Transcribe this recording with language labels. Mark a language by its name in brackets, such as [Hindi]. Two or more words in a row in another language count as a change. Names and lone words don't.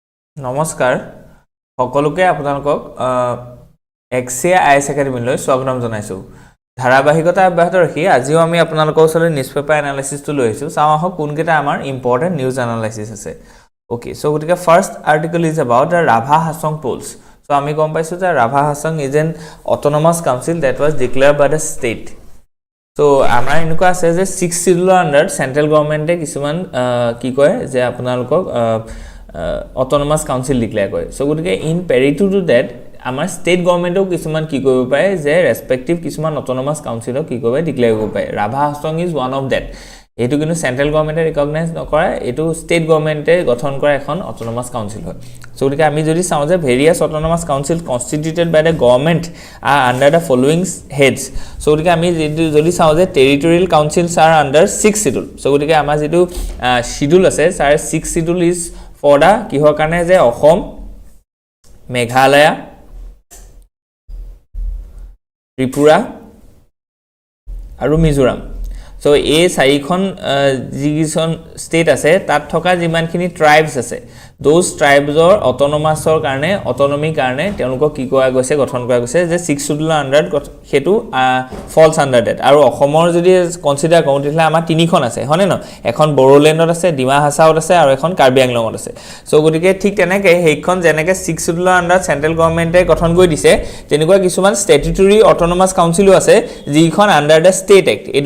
[Assamese] নমস্কাৰ সকলোকে আপোনালোকক এক্সিয়া আইএছ একাডেমীলৈ স্বাগতম জনাইছো ধাৰাবাহিকতা অব্যাহত ৰাখি আজিও আমি আপোনালোকৰ ওচৰলৈ নিউজপেপাৰ এনালাইসিসটো লৈ আহিছো চাওঁ আহক কোনকেইটা আমাৰ [English] important news analysis [Assamese] আছে [English] okay so [Assamese] গতিকে [English] first article is about the Rabha Hasong polls so [Assamese] আমি গম পাইছো যে [English] Rabha Hasong is an autonomous council that was declared by the state So, [Assamese] আমাৰ এনেকুৱা আছে যে [English] 6 schedule under central government [Assamese] কিছুমান কি কয় যে আপোনালোকক [English] autonomous council [Assamese] declare কৰে so গতিকে [English] in parity to that [Assamese] আমাৰ স্টেট গভৰ্নমেন্টও কিছুমান কি কৰিব পাৰে যে ৰেসপেক্টিভ কিছুমান [English] autonomous council [Assamese] কি কৰিব ডিক্লেয়াৰ কৰিব পাৰে [English] Rabha Hasong is one of that [Assamese] এটো কিন্তু [English] central government [Assamese] ৰিকগনাইজ নকৰে এটো স্টেট গভৰ্নমেন্টে গঠন কৰা এখন [English] autonomous council [Assamese] হয় so গতিকে আমি যদি চাও যে ভেৰিয়াছ [English] autonomous council constituted by the government are under the following heads so [Assamese] গতিকে আমি যদি চাও যে [English] territorial councils are under 6 schedule so [Assamese] গতিকে আমাৰ যেটো শিডিউল আছে তাৰ [English] 6 schedule is for the [Assamese] কিহৰ কাৰণে যে অসম মেঘালয় ত্ৰিপুৰা আৰু মিজোৰাম সো এই চাৰিখন যিগিজন ষ্টেট আছে তাত থকা যিমানখিনি ট্ৰাইবস আছে [English] those tribes [Assamese] অটোনমাসৰ কাৰণে অটোনমি কাৰণে তেওঁলোকক কি কোৱা গৈছে গঠন কৰা গৈছে যে [English] 6 schedule under [Assamese] হেতু [English] falls under that [Assamese] আৰু অসমৰ যদি কনসিডাৰ কৰোঁ তেতিয়াহলে আমাৰ তিনিখন আছে হয়নে ন এখন বড়োলেণ্ডত আছে ডিমা হাছাওত আছে আৰু এখন কাৰ্বি আংলঙত আছে সো গতিকে ঠিক তেনেকৈ সেইখন যেনেকৈ [English] 6 schedule under central government [Assamese] গঠন কৰি দিছে তেনেকুৱা কিছুমান [English] statutory autonomous council [Assamese] আছে যিখন [English] under the state act [Assamese] এটো